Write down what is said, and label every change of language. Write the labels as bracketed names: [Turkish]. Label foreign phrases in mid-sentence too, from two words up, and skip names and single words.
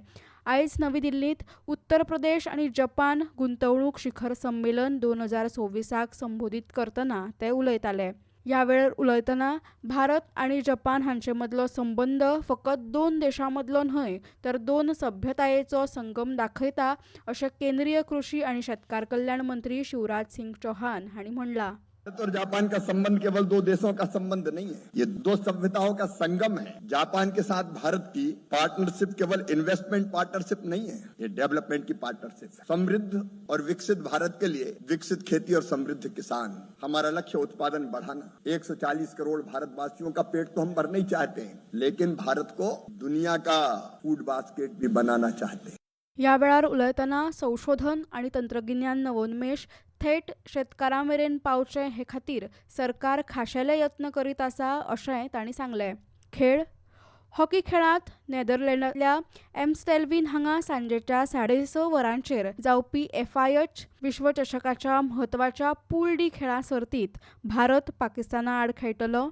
[Konkani] आयज नवी दिल्लींत उत्तर प्रदेश आनी जपान गुंतवणूक शिखर संमेलन 2026 संबोधीत करतना ते उलयताले. ह्या वेळार उलयतना भारत आनी जपान हांचे मदलो संबंद फकत 2 देशां मदलो न्हय तर 2 सभ्यतायेचो संगम दाखयता अशें केंद्रीय कृषी आनी शेतकार कल्याण मंत्री शिवराज सिंग चौहान हांणी म्हणलां. [Hindi] भारत और जापान का संबंध केवल 2 देशों का संबंध नहीं है, ये 2 सभ्यताओं का संगम है. जापान के साथ भारत की पार्टनरशिप केवल [English] investment partnership [Hindi] नहीं है, ये डेवलपमेंट की पार्टनरशिप है. समृद्ध और विकसित भारत के लिए विकसित खेती और समृद्ध किसान, हमारा लक्ष्य उत्पादन बढ़ाना. 140 करोड़ भारतवासियों का पेट तो हम भरना ही चाहते हैं, लेकिन भारत को दुनिया का [English] food basket [Hindi] भी बनाना चाहते हैं. [Konkani] ह्या वेळार उलयतना संशोधन आनी तंत्रगिन्यान नवोन्मेश थेट शेतकारां मेरेन पावचे हे खातीर सरकार खाशेले यत्न करीत आसा अशें तांणी सांगलें. खेळ हॉकी खेळांत नेदरलँडांतल्या एम्स्टेल्विन हांगा सांजेच्या 6:30 वरांचेर जावपी FIH विश्वचषकाच्या म्हत्वाच्या पूल डी खेळा सर्तींत भारत पाकिस्ताना आड खेळटलो.